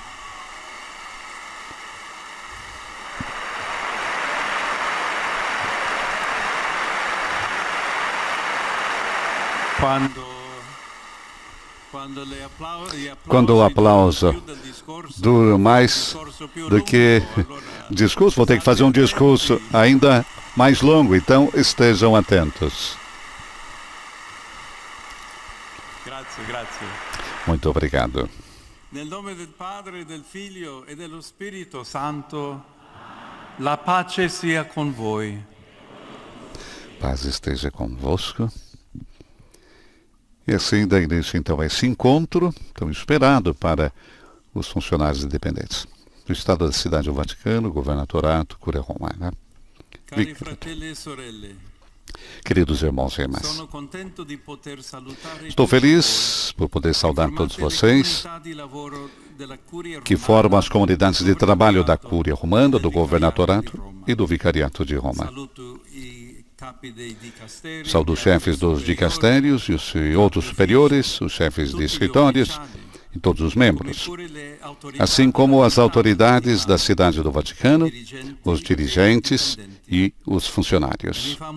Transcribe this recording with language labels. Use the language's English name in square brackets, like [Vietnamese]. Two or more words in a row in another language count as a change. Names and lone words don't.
[Portuguese] Quando o aplauso dura mais do que discurso, vou ter que fazer um discurso ainda mais longo, então estejam atentos. [Italian] Grazie, grazie. [Portuguese] Muito obrigado. [Italian] Nel nome del Padre, del Figlio e dello Spirito Santo, la pace sia con voi. [Portuguese] Paz esteja convosco. E assim dá início então a esse encontro tão esperado para os funcionários independentes do Estado da Cidade do Vaticano, Governatorato, Curia Romana. [Italian] Cari fratelli e sorelle, [Portuguese] Queridos irmãos e irmãs, [Italian] sono contento di poter salutare [Portuguese] estou feliz por poder saudar todos vocês que formam as comunidades de trabalho da Cúria Romana, do Governatorato e do Vicariato de Roma. Saúdo os chefes dos dicastérios e os outros superiores, os chefes de escritórios e todos os membros, assim como as autoridades da Cidade do Vaticano, os dirigentes e os funcionários.